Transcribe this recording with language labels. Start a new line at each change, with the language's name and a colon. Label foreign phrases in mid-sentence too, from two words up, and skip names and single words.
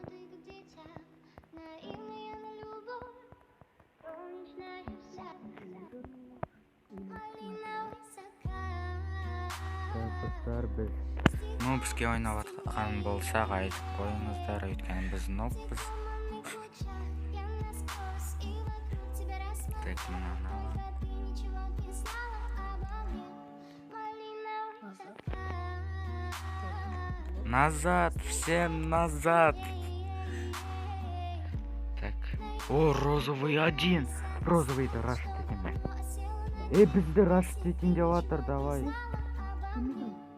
Kazakh: Достар, біз нобске ойнап атқан болсақ айтып қойыңыздар, өйткені біз нобпыз. Так, мынаны алам.
Russian: Назад, всем назад. Так. О, розовый один.
Kazakh: Розовый-то рашт етем. Бізді рашт етем деп атыр, давай.